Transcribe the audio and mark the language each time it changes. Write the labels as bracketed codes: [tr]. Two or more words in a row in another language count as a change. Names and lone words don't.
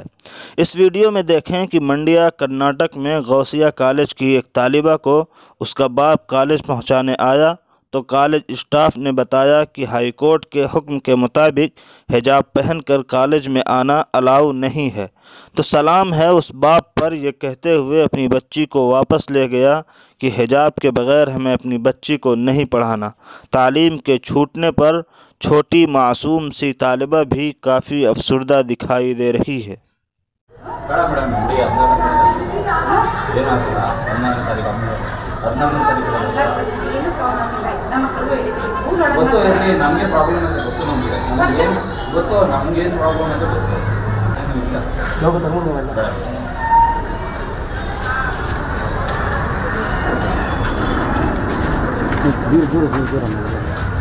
[ur] اس ویڈیو میں دیکھیں کہ منڈیا کرناٹک میں غوثیہ کالج کی ایک طالبہ کو اس کا باپ کالج پہنچانے آیا تو کالج اسٹاف نے بتایا کہ ہائی کورٹ کے حکم کے مطابق حجاب پہن کر کالج میں آنا الاؤ نہیں ہے. تو سلام ہے اس باپ پر، یہ کہتے ہوئے اپنی بچی کو واپس لے گیا کہ حجاب کے بغیر ہمیں اپنی بچی کو نہیں پڑھانا. تعلیم کے چھوٹنے پر چھوٹی معصوم سی طالبہ بھی کافی افسردہ دکھائی دے رہی ہے. [kn] ಗೊತ್ತು ಇರಲಿ, ನಮಗೆ ಪ್ರಾಬ್ಲಮ್ ಅಂತ ಗೊತ್ತು, ನಮಗೆ ಗೊತ್ತು ನಮಗೇನು ಪ್ರಾಬ್ಲಮ್ ಅಂತ ಗೊತ್ತು ಸರ್.